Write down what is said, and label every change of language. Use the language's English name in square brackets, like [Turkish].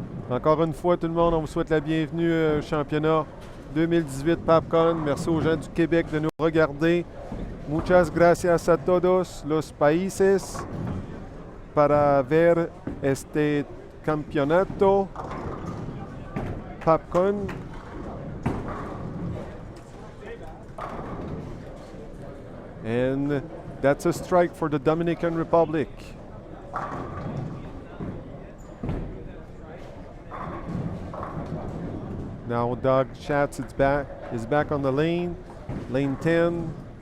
[French] Encore une fois, tout le monde, on vous souhaite la bienvenue au championnat 2018 PABCON. Merci aux gens du Québec de nous regarder. [Spanish] Muchas gracias a todos los países para ver este campeonato PABCON. [English] And that's a strike for the Dominican Republic. Now Doug Schatz is back on the lane 10.